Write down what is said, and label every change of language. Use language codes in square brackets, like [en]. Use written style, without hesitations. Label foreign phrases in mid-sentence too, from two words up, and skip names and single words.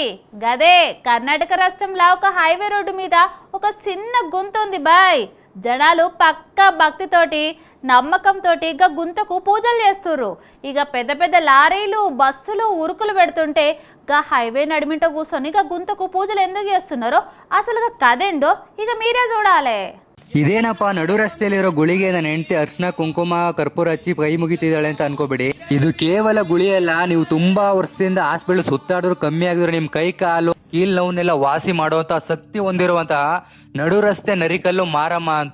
[te] గదే కర్ణాటక రాష్ట్రంలో ఒక హైవే రోడ్డు మీద ఒక చిన్న గుంత ఉంది బాయ్. జనాలు పక్కా భక్తితోటి నమ్మకంతో ఇక గుంతకు పూజలు చేస్తుర్రు. ఇక పెద్ద పెద్ద లారీలు బస్సులు ఉరుకులు పెడుతుంటే గా హైవే నడిమింట కూర్చొని ఇక గుంతకు పూజలు ఎందుకు చేస్తున్నారో అసలు కదేండో ఇక మీరే చూడాలి. [kn] ಇದೇನಪ್ಪ ನಡು ರಸ್ತೆಯಲ್ಲಿರೋ ಗುಳಿಗೆ ನನ್ನ ಹೆಂಡತಿ ಅರ್ಶನ ಕುಂಕುಮ ಕರ್ಪೂರ ಹಚ್ಚಿ ಕೈ ಮುಗಿತಿದ್ದಾಳೆ ಅಂತ ಅನ್ಕೋಬೇಡಿ. ಇದು ಕೇವಲ ಗುಳಿ ಅಲ್ಲ. ನೀವು ತುಂಬಾ ವರ್ಷದಿಂದ ಹಾಸ್ಪಿಟಲ್ ಸುತ್ತಾಡಿದ್ರು ಕಮ್ಮಿ ಆಗಿದ್ರೆ ನಿಮ್ ಕೈ ಕಾಲು ಕೀಲ್ ನೋವನ್ನೆಲ್ಲ ವಾಸಿ ಮಾಡುವಂತ ಶಕ್ತಿ ಹೊಂದಿರುವಂತಹ ನಡು ರಸ್ತೆ ನರಿಕಲ್ಲು ಮಾರಮ್ಮ ಅಂತ.